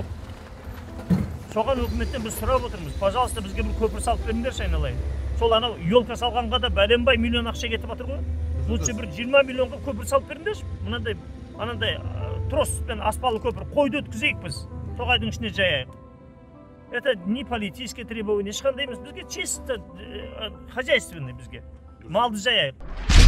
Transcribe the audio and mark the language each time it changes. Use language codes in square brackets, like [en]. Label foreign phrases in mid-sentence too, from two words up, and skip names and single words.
[kk] Соған өкіметтен біз сұрап отырмыз. Пожалуйста, бізге бір көпір салып беріңдерші айналайын. Сол анау елка салғанға да бәленбай миллион ақша кетіп жатыр ғой. Лучше бір 20 миллионға көпір салып беріңдерші. Мынандай троспен аспалы көпір қойды өткізейік біз. Тоғайдың ішіне жаяйық. [ru] Это не политическое требование, [kk] ешқандай емес. Бізге [ru] чисто хозяйственный [kk] бізге. Малды жаяйық.